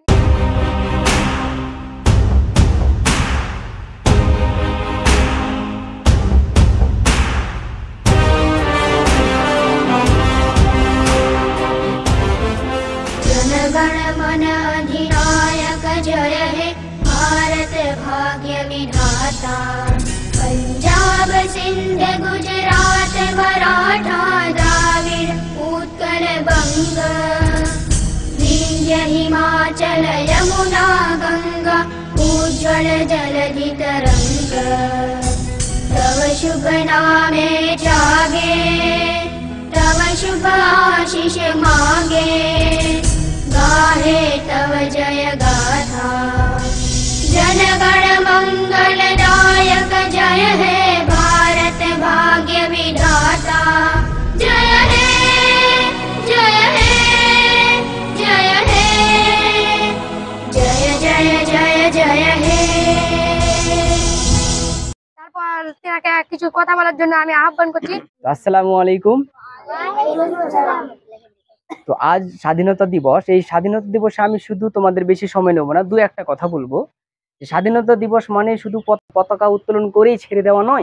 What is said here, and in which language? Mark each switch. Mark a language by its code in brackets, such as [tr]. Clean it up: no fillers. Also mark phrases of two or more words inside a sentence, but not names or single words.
[bn] জনগণ মন অধিনায়ক জয় হে ভারত ভাগ্য বিধাতা। পাঞ্জাব সিন্ধ গুজরাট মারাঠা দ্রাবিড় উৎকল বঙ্গ বিন্ধ্য হিমাচল যমুনা গঙ্গা উজ্জ্বল জলধি তরঙ্গ। তব শুভ নামে জাগে তব শুভ আশিস মাগে গাহে তব জয় গাথা। জনগণ মঙ্গলদায়ক জয় হে ভারত ভাগ্য বিধাতা। জয় হে জয় হে জয় হে জয় জয় জয় জয় হে। তারপর তেনাকে কিছু কথা বলার জন্য আমি আহ্বান করছি। [ar] السلام عليكم. [bn] তো আজ স্বাধীনতা দিবস। এই স্বাধীনতা দিবসে আমি শুধু তোমাদের বেশি সময় নেবো না, দু একটা কথা বলবো। স্বাধীনতা দিবস মানে শুধু পতাকা উত্তোলন করেই ছেড়ে দেওয়া নয়।